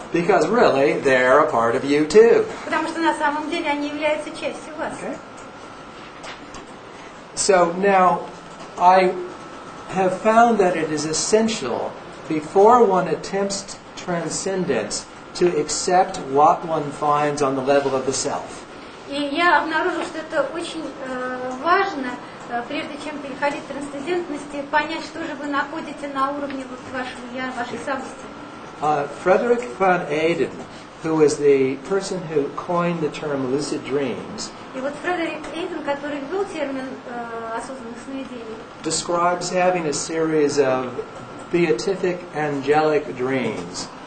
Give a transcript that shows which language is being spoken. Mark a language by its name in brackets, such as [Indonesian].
[English] Because really, they're a part of you too. [Russian] Потому что на самом деле они являются частью вас. [English] Okay? So now, I have found that it is essential, before one attempts transcendence, to accept what one finds on the level of the self. [Russian] И я обнаружила, что это очень важно, прежде чем переходить к трансцендентности, понять, что же вы находите на уровне вот вашего я, вашей самости. [English] Frederick van Eden, who is the person who coined the term lucid dreams, [Russian] И вот Фредерик Эйден, который ввел термин осознанных сновидений, [English] describes having a series of beatific angelic dreams.